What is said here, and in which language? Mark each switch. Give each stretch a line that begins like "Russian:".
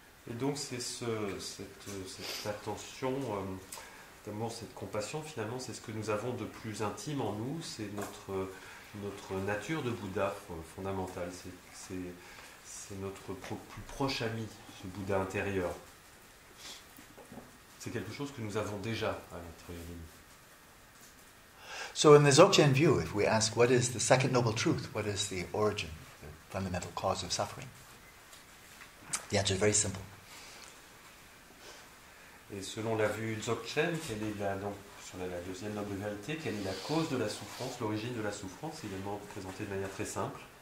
French: Et donc c'est cette attention, cet amour, cette compassion, finalement, c'est ce que nous avons de plus intime en nous, c'est notre nature de Bouddha fondamentale, c'est notre plus proche ami, ce Bouddha intérieur. C'est quelque chose que nous avons déjà à l'intérieur de nous.
English: So in the Dzogchen view, if we ask what is the second noble truth, what is the origin, the fundamental cause of suffering, the answer is very simple.
French: Et selon la vue Dzogchen, quelle est donc, sur la deuxième noble vérité, quelle est la cause de la souffrance, l'origine de la souffrance, également présentée de manière très simple.